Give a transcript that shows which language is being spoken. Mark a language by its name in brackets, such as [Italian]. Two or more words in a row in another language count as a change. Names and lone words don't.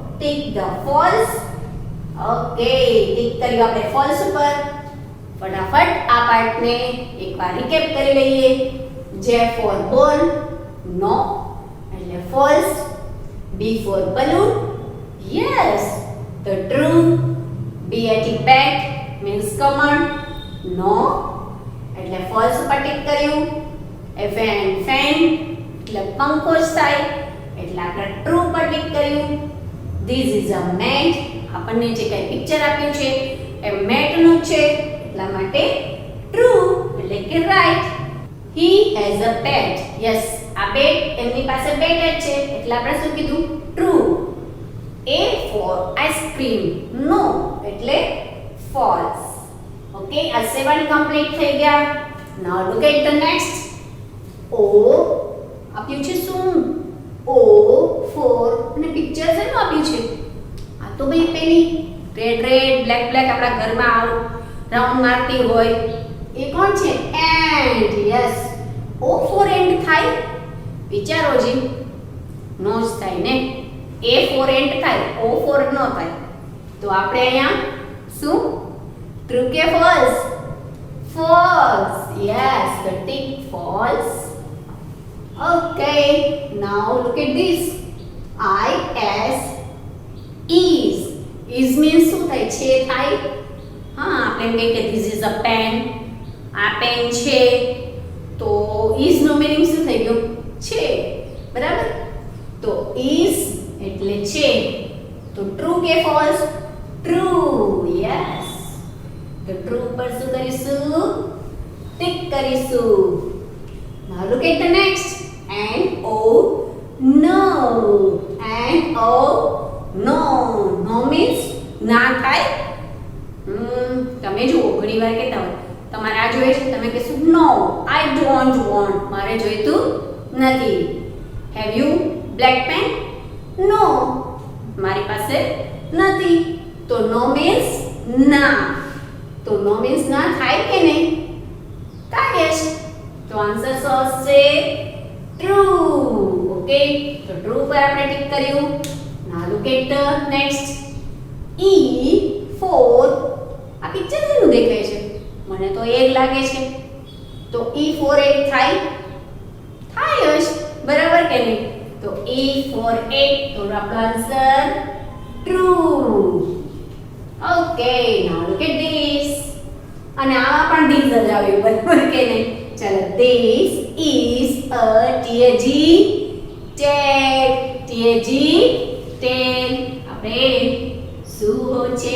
[English] tick the false. okay, [Gujarati] टिक કર્યું આપણે ફોલ્સ ઉપર. ફટાફટ આ પાર્ટને એકવાર રીકેપ કરી લઈએ. જે [English] for ball, [Gujarati] નો એટલે ફોલ્સ. [English] B for balloon, yes, the true. B at bat means common, no [Gujarati] એટલે false ઉપર ટિક કર્યું. [English] F and fan [Gujarati] એટલે પંખો થાય એટલે આપણે true પર ટિક કર્યું. [English] This is a mat, [Gujarati] આપણને જે કઈ પિક્ચર આપ્યું છે એ મેટ નું છે એટલા માટે true એટલે કે right. [English] He has a pet, yes, [Gujarati] આ બેટ એમની પાસે બેટ જ છે એટલે આપણે શું કીધું true. [English] A for ice cream, no [Gujarati] એટલે false. Okay, આ 7 complete થઈ ગયા. [English] Now look at the next. [Gujarati] O આપ્યું છે શું? [English] O for [Gujarati] અને પિક્ચર શેનું આપ્યું છે? આ તો ભાઈ પેલી રેડ બ્લેક આપણા ઘરમાં રાઉન્ડ મારતી હોય એ કોણ છે? [English] ant. yes, O for ant થાય? [Gujarati] વિચારો જી, નો જ થાય ને. [English] A for ant [Gujarati] થાય, [English] O for [Gujarati] નો થાય. તો આપણે અહીંયા શું ટ્રુ કે ફોલ્સ? [English] false. yes, the tick false. Okay, now look at this. I as is. Is means [Gujarati] શું થાય? છે થાય. હા, આપણે એમ કહીએ કે [English] this is a pen. [Gujarati] આ પેન છે તો is નો મીનિંગ શું થઈ ગયો? છે. બરાબર? તો is એટલે છે. તો ટ્રુ કે ફોલ્સ? [English] true. yes. [Gujarati] તો ટ્રુ પર શું કરીશું? ટિક કરીશું. [English] Now look at the next. And O no. And O no. No means [Gujarati] ના થાય. તમે જુઓ ઘણી વાર કહેતા હોય તમારે આ જોઈએ છે, તમે કહેશો [English] no I don't want, [Gujarati] મારે જોઈતું નથી. [English] have you black pen? no, [Gujarati] મારી પાસે નથી. તો [English] no means [Gujarati] ના. તો [English] no means [Gujarati] ના થાય કે નહીં? થાય જ. તો આન્સર આવશે ટ્રુ. ઓકે, તો ટ્રુ પર આપણે ટિક કર્યું. [English] now look at the next. E for [Gujarati] આ પિક્ચર શેનું દેખાય છે? મને તો એગ લાગે છે. તો [English] E for egg [Gujarati] થાય? થાય જ. બરાબર કે નહીં? તો [English] E for egg, [Gujarati] તો આપણો આન્સર ટ્રુ. [English] okay, now look at this. [Gujarati] અને આમાં પણ ધીસ જ આવ્યું, બરાબર કે નહીં? [English] ચાલો, this is a TAG tag. TAG tag. [Gujarati] આપણે શું હોય છે?